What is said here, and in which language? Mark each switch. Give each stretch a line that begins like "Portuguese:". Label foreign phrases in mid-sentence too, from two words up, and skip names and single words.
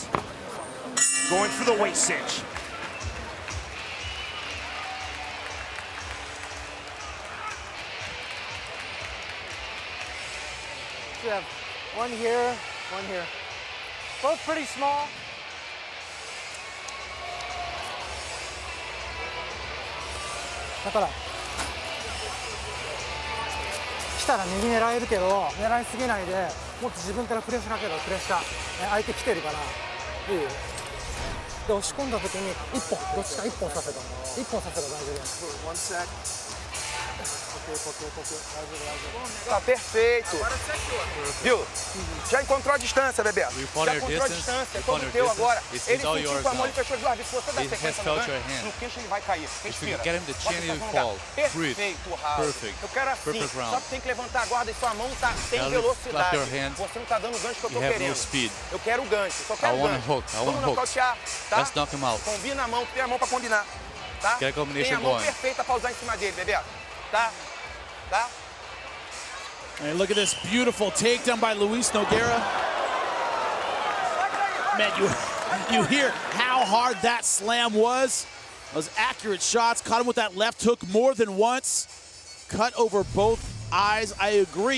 English: Going for the waist cinch. You have one here, one here. Both pretty small.
Japanese: Daから来たら右狙えるけど狙いすぎないでもっと自分からプレッシャーかけろプレッシャー相手来てるからいいよで押し込んだ時に一本どっちか一本させた一本させたら大丈夫です
Portuguese: Tá perfeito. Viu? Já encontrou a distância, Bebeto. Já encontrou a distância. É todo teu agora. Ele sentiu com a mão e fechou as duas vezes. Se você der sequência no gancho, no queixo ele vai cair. Respira. Perfeito, Raul. Eu quero assim. Só que tem que levantar a guarda e sua mão tá sem velocidade. Você não tá dando o gancho que eu tô querendo. Eu quero o gancho. Só quero o gancho. Vamos nocautear, tá? Combina a mão, tem a mão pra combinar. Tá? Tem a mão perfeita pra usar em cima dele, Bebeto. Tá? Tá?
English: And look at this beautiful takedown by Luis Nogueira. Man, you hear how hard that slam was. Those accurate shots, caught him with that left hook more than once. Cut over both eyes. I agree.